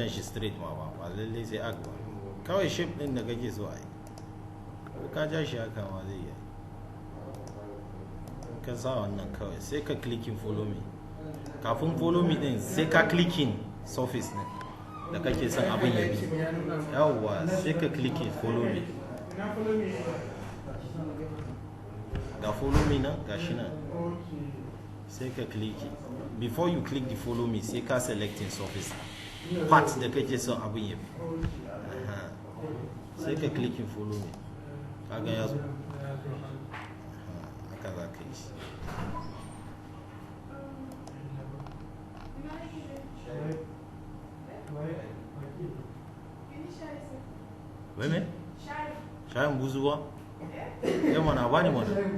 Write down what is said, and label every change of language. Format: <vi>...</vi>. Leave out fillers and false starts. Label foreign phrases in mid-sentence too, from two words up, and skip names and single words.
<ha>jan shi straight ma ba lallai sai arc ba kawai shape din da kake so a yi ka ja shi haka ma zai yi ka sa wannan kawai sai ka clicking follow me kafin follow me din sai ka</ha> <en>clicking surface</en> <ha>ne da kake son abin ya bi yawwa sai ka click follow me ga follow me nan gashi nan sai ka click</ha> <en>before you click the follow me</en> <ha>sai ka</ha> <en>selecting surface part</en> <ha>da kake son abin ya bi sai ka click follow me kaga ya zo haka za ka yi shi Weme? Shayin buzu ba? Yau mana ba ne mana?</ha>